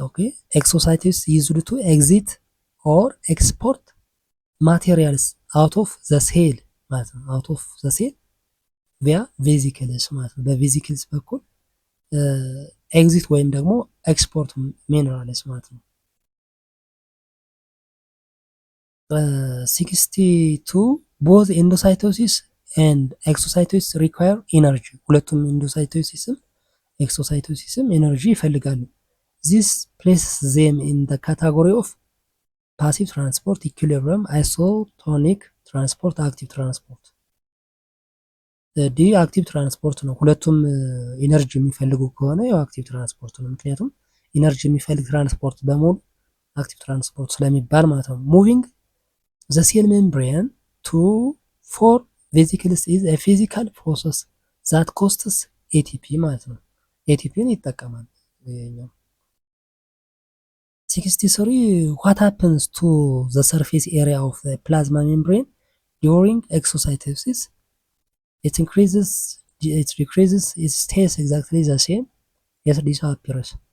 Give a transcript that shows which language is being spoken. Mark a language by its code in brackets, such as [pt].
[en] Okay, exocytosis is used to exit or export materials out of the cell ማለት ነው። out of the cell via vesicles ማለት ነው። [am] በቬዚክልስ በኩል ኤግዚት ወይም ደግሞ ኤክስፖርት ሚነራልስ ማለት ነው። [en] 62 both endocytosis and exocytosis require energy. [am] ሁለቱም ኢንዶሳይቶሲስም ኤክሶሳይቶሲስም ኤነርጂ ይፈልጋሉ። [en] this places them in the category of passive transport, equilibrium, isotonic transport, active transport. [am] ዲ አክቲቭ ትራንስፖርት ነው። ሁለቱም ኢነርጂ የሚፈልጉ ከሆነ ያው አክቲቭ ትራንስፖርት ነው። ምክንያቱም ኢነርጂ የሚፈልግ ትራንስፖርት በሙሉ አክቲቭ ትራንስፖርት ስለሚባል ማለት ነው። [en] ሙቪንግ the cell membrane to form vesicles is a physical process that costs ATP [am] ማለት ነው። ኤቲፒን ይጠቀማል ይሄኛው። 63 [en] what happens to the surface area of the plasma membrane during exocytosis? It increases, it decreases, it stays exactly the same, it disappears.